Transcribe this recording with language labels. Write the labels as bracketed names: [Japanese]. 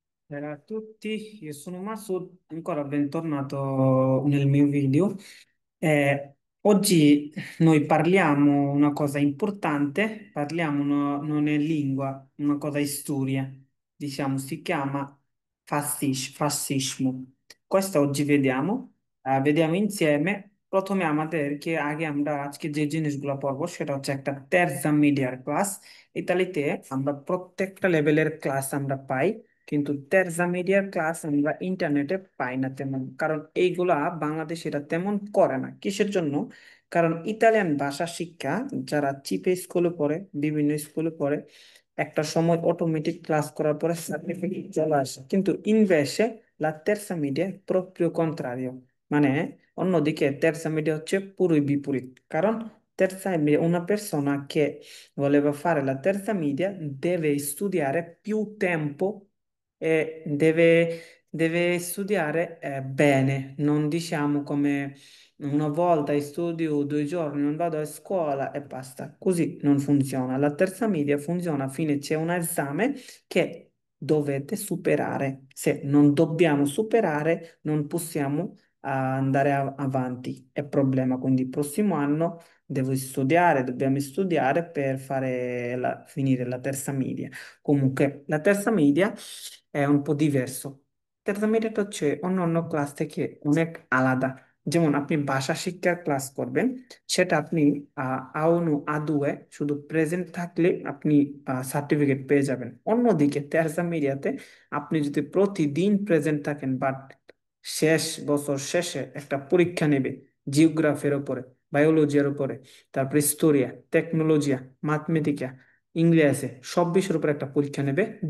[Italian] Ciao a tutti, io sono Masud, ancora bentornato nel mio video. Oggi noi parliamo una cosa importante, parliamo non è lingua, una cosa è storia, diciamo, si chiama fascismo. Questo oggi vediamo insieme, [Bangla] প্রথমে আমাদেরকে আগে আমরা আজকে যে জিনিসগুলো পড়বো সেটা হচ্ছে একটা তেরজা মিডিয়ার ক্লাস। ইতালিতে আমরা প্রত্যেকটা লেভেলের ক্লাস আমরা পাই, কিন্তু তেরজা মিডিয়ার ক্লাস আমরা ইন্টারনেটে পাই না তেমন, কারণ এইগুলা বাংলাদেশিরা তেমন করে না। কিসের জন্য? কারণ ইতালিয়ান ভাষা শিক্ষা যারা চিপে স্কুলে পড়ে, বিভিন্ন স্কুলে পড়ে, একটা সময় অটোমেটিক ক্লাস করার পরে সার্টিফিকেট চলে আসে, কিন্তু [Italian] ইনভেসে লা terza media è proprio contrario, [Bangla] মানে অন্যদিকে terza media হচ্ছে পুরোই বিপরীত। [Italian] কারণ terza media, una persona che voleva fare la terza media deve studiare più tempo e deve studiare bene, non diciamo come una volta studio 2 giorni, non vado a scuola e basta. Così non funziona. La terza media funziona a fine c'è un esame che dovete superare. Se non dobbiamo superare, non possiamo andare avanti. È problema. Quindi il prossimo anno devo studiare, dobbiamo studiare per finire la terza media. Comunque, la terza media è un po' diverso. [Bangla] Terza media হচ্ছে অন্য class থেকে অনেক আলাদা। যেমন আপনি ভাষা শিক্ষার class করবেন, সেটা আপনি আউনু আদুয়ে শুধু প্রেজেন্ট থাকলে আপনি সার্টিফিকেট পেয়ে যাবেন। অন্যদিকে তেরজা মিডিয়াতে আপনি যদি প্রতিদিন প্রেজেন্ট থাকেন, বাট শেষ বছর শেষে একটা পরীক্ষা নেবে জিওগ্রাফির উপরে, বায়োলজির উপরে, তারপর হিস্টোরিয়া, টেকনোলজিয়া, ম্যাথমেটিকা, ইংলিশে, সব বিষয়ের উপর একটা পরীক্ষা নেবে।